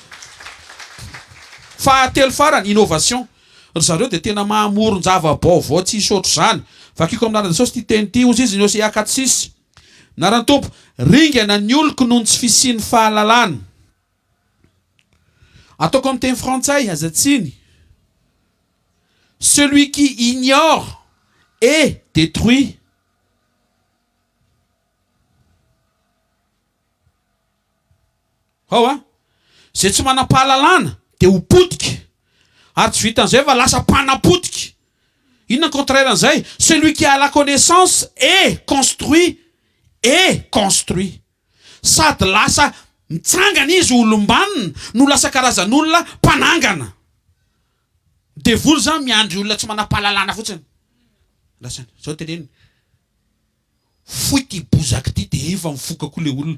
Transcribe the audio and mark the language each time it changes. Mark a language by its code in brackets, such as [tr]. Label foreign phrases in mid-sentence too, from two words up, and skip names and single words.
[mg] Fahatelo farany innovation. Ry zareo dia tena mahamoron-java-baovao tsy isotro zany. Vakiko amin'narana Jesosy ty teny ty ozy izy Jiosy 4:6. Narany tompo ringana ny oloko noho ny tsy fisian'ny fahalalana. Ataoko amin'ny teny frantsay azatsiny. [fr] Celui qui ignore est détruit. [mg] Zay tsy manam-pahalalana dia ho potika. Ary tsy vitan'izay fa lasa mpanapotika. Inona contraire an'izay? [fr] Celui qui a la connaissance est construit. [mg] Sady lasa mitsangana izy olombanina no lasa karazan'olona mpanangana. Devoly zany miandry olona tsy manam-pahalalana fotsiny. Lasany zao teneny. Foy ty bozaka ty dia efa mifoka koa le olona.